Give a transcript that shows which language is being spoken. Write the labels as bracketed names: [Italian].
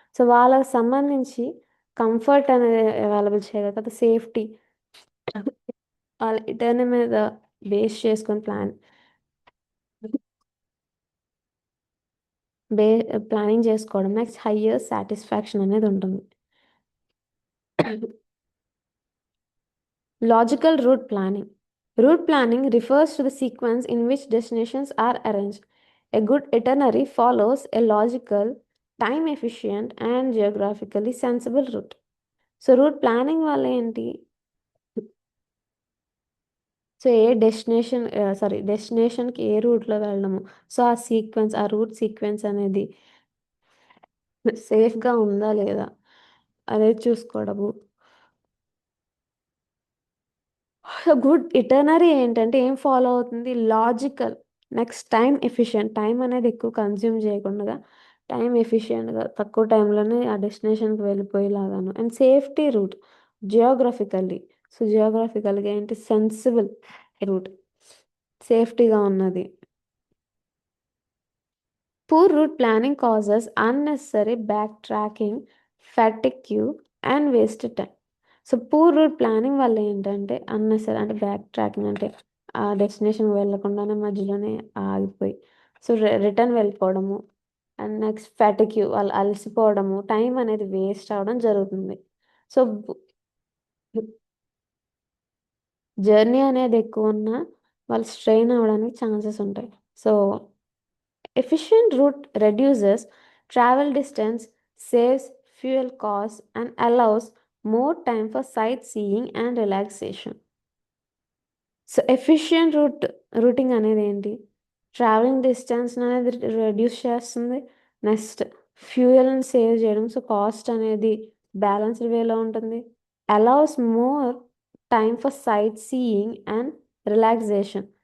[Telugu] So వాళ్ళకి సంబంధించి comfort అనేది అవైలబుల్ చేయగలుగుతారు, సేఫ్టీ వాళ్ళ ఇటర్నరీ మీద బేస్ చేసుకొని బే ప్లానింగ్ చేసుకోవడం. నెక్స్ట్ హయ్యర్ సాటిస్ఫాక్షన్ అనేది ఉంటుంది. [English] Logical route planning. Route planning refers to the sequence in which destinations are arranged. A good itinerary follows a logical, time efficient, and geographically sensible route. So, route planning [Telugu] వల్ల ఏంటి, so ఏ destination డెస్టినేషన్కి ఏ రూట్లో వెళ్ళడము, so ఆ sequence, ఆ route sequence అనేది సేఫ్గా ఉందా లేదా అనేది చూసుకోవడము. గుడ్ ఇటర్నరీ ఏంటంటే ఏం ఫాలో అవుతుంది, logical, next time efficient, time అనేది ఎక్కువ కన్జ్యూమ్ చేయకుండా టైం ఎఫిషియెంట్గా తక్కువ టైంలోనే ఆ డెస్టినేషన్కి వెళ్ళిపోయేలాగాను. And safety route, geographically, so జియోగ్రఫికల్గా ఏంటి, సెన్సిబుల్ రూట్, సేఫ్టీగా ఉన్నది. [English] Poor route planning causes unnecessary backtracking, fatigue, and wasted time. [Telugu] So poor route planning వల్ల ఏంటంటే అన్నెసరీ అంటే బ్యాక్ ట్రాకింగ్ అంటే ఆ డెస్టినేషన్ వెళ్ళకుండానే మధ్యలోనే ఆగిపోయి సో రిటర్న్ వెళ్ళిపోవడము, అండ్ నెక్స్ట్ ఫ్యాటిక్యూ వాళ్ళు అలసిపోవడము, టైం అనేది వేస్ట్ అవ్వడం జరుగుతుంది. సో జర్నీ అనేది ఎక్కువ ఉన్నా వాళ్ళు స్ట్రెయిన్ అవ్వడానికి ఛాన్సెస్ ఉంటాయి. [English] So efficient route reduces travel distance, saves fuel costs, and allows more time for sightseeing and relaxation. [Telugu] So efficient routing అనేది ఏంటి, ట్రావెలింగ్ డిస్టెన్స్ అనేది రెడ్యూస్ చేస్తుంది. నెక్స్ట్ ఫ్యూయల్ని సేవ్ చేయడం, సో కాస్ట్ అనేది బ్యాలెన్స్డ్ వేలో ఉంటుంది. [English] Allows more time for sightseeing and relaxation.